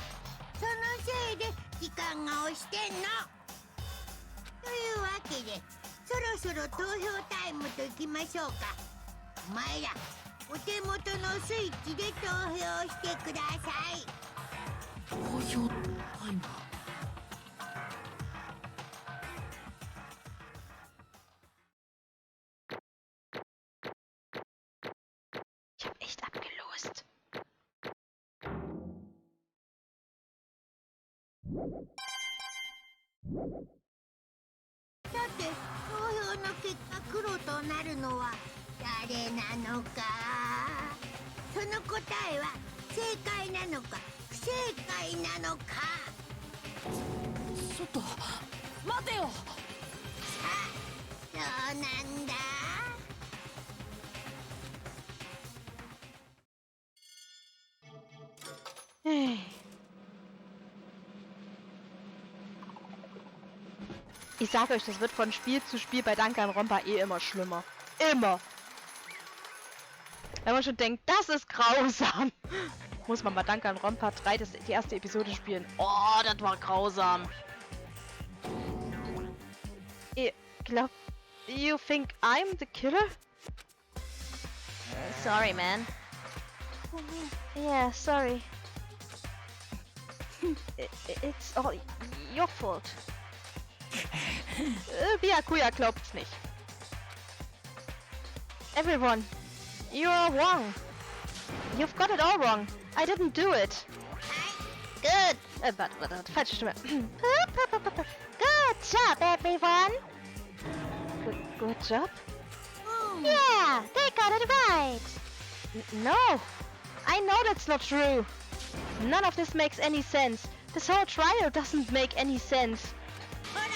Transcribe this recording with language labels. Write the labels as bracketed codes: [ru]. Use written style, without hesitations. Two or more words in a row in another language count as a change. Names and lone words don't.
[ja] そのせいで時間が押してんの。というわけでそろそろ投票タイムといきましょうか。お前らお手元のスイッチで投票してください。投票タイム。 [de] Ich hab echt abgelost. [ja] さて投票の結果黒となるのは誰なのか。その答えは正解なのか不正解なのか。ちょっと待てよ。さあどうなんだ。 [en] Hey. [de] Ich sage euch, das wird von Spiel zu Spiel bei Danganronpa eh immer schlimmer. Immer. Wenn man schon denkt, das ist grausam. Muss man mal Danganronpa 3, die erste Episode spielen. Oh, das war grausam. Ich glaub, [en] you think I'm the killer? Sorry, man. Yeah, sorry. It's all your fault. [de] Byakuya glaubt's nicht. [en] Everyone, you're all wrong. You've got it all wrong. I didn't do it. Good. [de] Warte, falsche Stimme. [en] Good job, everyone. Good job? Yeah, they got it right. No, I know that's not true. None of this makes any sense. This whole trial doesn't make any sense.